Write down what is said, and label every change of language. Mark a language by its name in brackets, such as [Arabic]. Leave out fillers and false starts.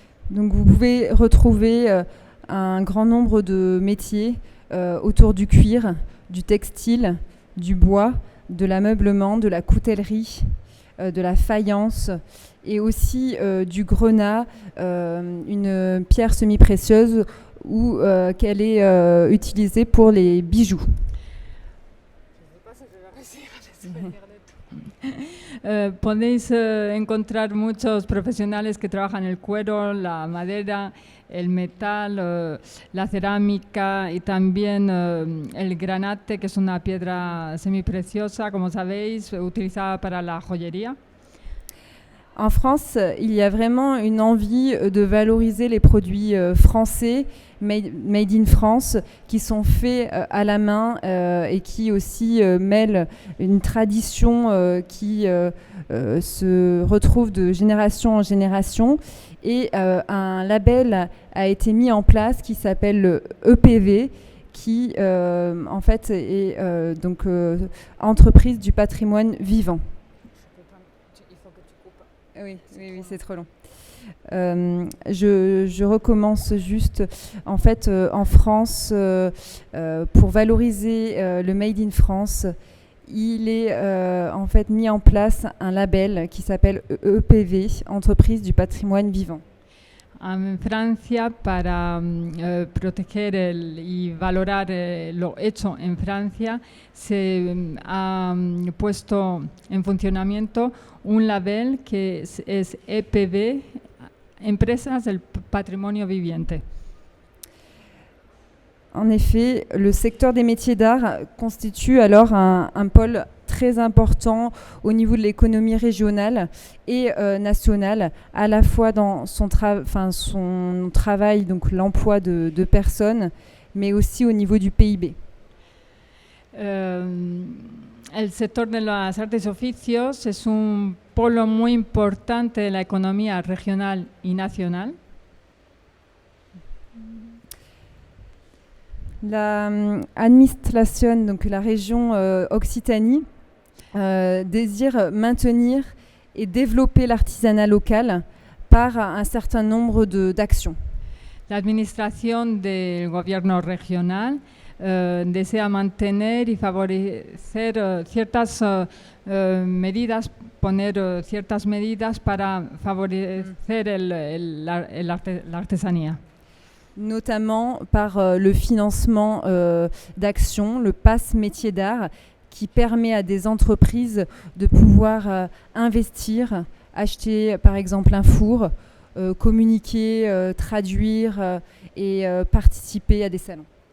[French] Donc vous pouvez retrouver un grand nombre de métiers autour du cuir, du textile, du bois, de l'ameublement, de la coutellerie, de la faïence et aussi du grenat, une pierre semi-précieuse qu'elle est utilisée pour les bijoux. [Spanish] Podéis encontrar muchos profesionales que trabajan el cuero, la madera, el metal, la cerámica y también el granate, que es una piedra semipreciosa, como sabéis, utilizada para la joyería. [French] En France, il y a vraiment une envie de valoriser les produits français, made in France, qui sont faits à la main et qui aussi mêlent une tradition qui se retrouve de génération en génération. Et un label a été mis en place qui s'appelle le EPV, qui en fait est donc entreprise du patrimoine vivant. Oui, c'est trop long. Je recommence juste. En fait, en France, pour valoriser le Made in France, il est en fait mis en place un label qui s'appelle EPV, Entreprise du patrimoine vivant. [Spanish] En Francia, para proteger y valorar lo hecho en Francia, se ha puesto en funcionamiento un label que es EPV, Empresas del Patrimonio Viviente. [French] En effet, le secteur des métiers d'art constitue alors un pôle très important au niveau de l'économie régionale et nationale, à la fois dans son travail, donc l'emploi de personnes, mais aussi au niveau du PIB. [Spanish] El sector de las artes y oficios es un polo muy importante de la economía regional y nacional. [French] La administration, donc la région Occitanie, désire maintenir et développer l'artisanat local par un certain nombre d'actions. [Spanish] La administración del gobierno regional desea mantener y favorecer ciertas medidas, poner ciertas medidas para favorecer la artesanía. [French] Notamment par le financement d'actions, le pass métier d'art, qui permet à des entreprises de pouvoir investir, acheter par exemple un four, communiquer, traduire et participer à des salons.